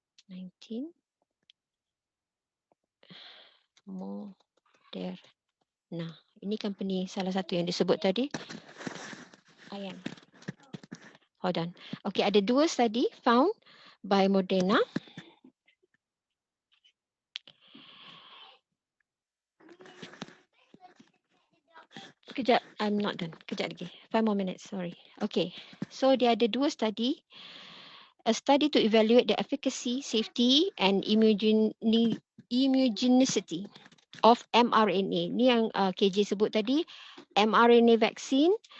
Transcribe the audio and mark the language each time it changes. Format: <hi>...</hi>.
<en>COVID-19 Moderna.</en> <ms>Ini company salah satu yang disebut tadi.</ms> <en>Ayan. Hold on. Okay, ada 2 study found by Moderna.</en> <ms>Kejap,</ms> <en>I'm not done.</en> <ms>Kejap lagi.</ms> <en>5 more minutes, sorry. Okay, so</en> <ms>dia ada</ms> <en>2 study. A study to evaluate the efficacy, safety and immunogenicity of mRNA.</en> <ms>Ni yang KJ sebut tadi, mRNA vaccine.</ms>